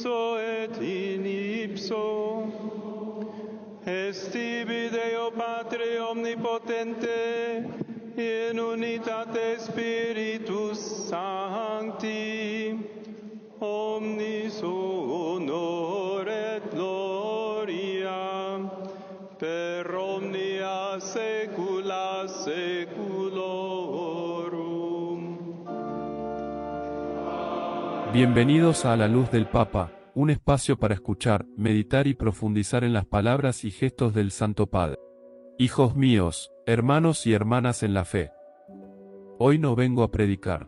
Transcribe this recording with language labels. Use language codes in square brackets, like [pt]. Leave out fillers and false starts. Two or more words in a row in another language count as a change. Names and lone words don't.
[la] ipso et in ipso, est tibi Deo Patre omnipotente, in unitate Spiritus Sancti, omnis honor et gloria, per omnia saecula saeculorum. [es] Bienvenidos a La Luz del Papa, un espacio para escuchar, meditar y profundizar en las palabras y gestos del Santo Padre. Hijos míos, hermanos y hermanas en la fe. Hoy no vengo a predicar.